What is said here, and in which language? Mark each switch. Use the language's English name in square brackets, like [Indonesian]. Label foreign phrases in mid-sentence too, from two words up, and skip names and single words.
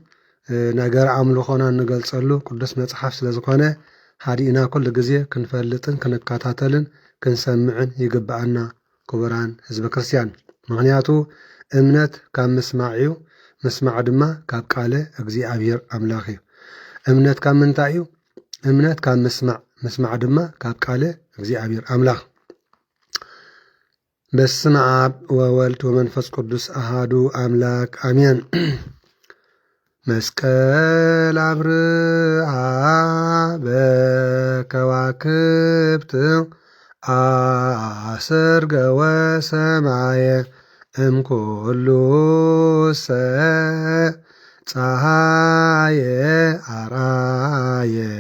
[Tigrinya] ነገር ኣምልኾና እንገልጸሉ ቅዱስ መጽሓፍ ስለ ዝኾነ ሓዲእና ኩሉ ግዜ ክንፈልጥን ክንከታተልን ክንሰምዕን ይግባአና ክቡራን ህዝበ ክርስቲያን። ምክንያቱ እምነት ካብ ምስማዕ እዩ፣ ምስማዕ ድማ ካብ ቃለ እግዚአብሔር ኣምላኽ እዩ። እምነት ካብ ምንታይ እዩ? እምነት ካብ ምስማዕ፣ ምስማዕ ድማ ካብ ቃለ እግዚአብሔር ኣምላኽ። [Geez] በስመ አብ ወወልድ ወመንፈስ ቅዱስ አሃዱ አምላክ አሜን። መስቀል አብርሃ በከዋክብት አሰርገ ወሰማየ እምኩሉ ፀሐየ አራየ